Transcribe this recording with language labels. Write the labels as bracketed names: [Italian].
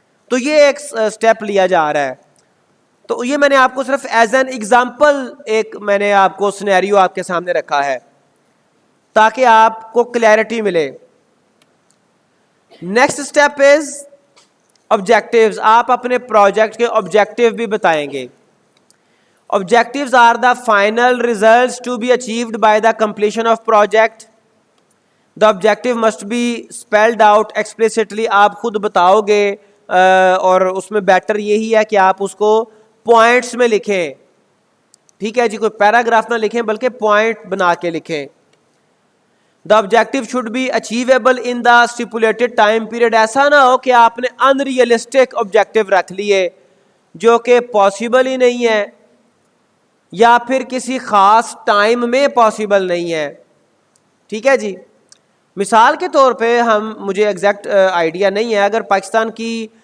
[Urdu] تو یہ ایک سٹیپ لیا جا رہا ہے. تو یہ میں نے آپ کو صرف [English] as an example [Urdu] ایک میں نے آپ کو سینیریو آپ کے سامنے رکھا ہے تاکہ آپ کو کلیئرٹی ملے. [English] Next step is objectives. [Urdu] آپ اپنے پروجیکٹ کے آبجیکٹیو بھی بتائیں گے. [English] Objectives are the final results to be achieved by the completion of project. The objective must be spelled out explicitly. [Urdu] آپ خود بتاؤ گے, اور اس میں بیٹر یہی ہے کہ آپ اس کو پوائنٹس میں لکھیں. ٹھیک ہے جی, کوئی پیراگراف نہ لکھیں بلکہ پوائنٹ بنا کے لکھیں. [English] The objective should be achievable in the stipulated time period. [Urdu] ایسا نہ ہو کہ آپ نے ان ریئلسٹک آبجیکٹیو رکھ لیے جو کہ پاسبل ہی نہیں ہے, یا پھر کسی خاص ٹائم میں پاسبل نہیں ہے. ٹھیک ہے جی. مثال کے طور پہ مجھے ایگزیکٹ آئیڈیا نہیں ہے, اگر پاکستان کی